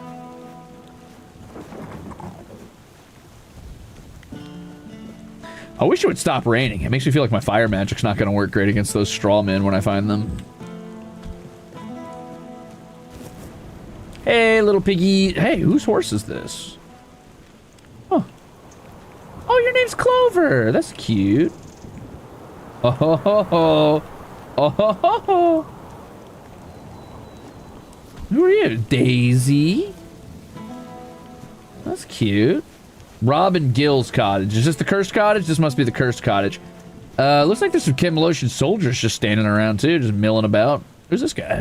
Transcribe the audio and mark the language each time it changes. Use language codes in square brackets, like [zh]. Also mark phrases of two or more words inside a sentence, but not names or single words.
[en] I wish it would stop raining. It makes me feel like my fire magic's not going to work great against those straw men when I find them. Hey, little piggy. Hey, whose horse is this? Oh. Oh, your name's Clover. That's cute. Oh, ho, ho, ho. Oh, ho, ho, ho. Who are you? Daisy? That's cute. Rob and Gil's cottage. Is this the cursed cottage? This must be the cursed cottage. Looks like there's some Camelosian soldiers just standing around too, just milling about. Who's this guy?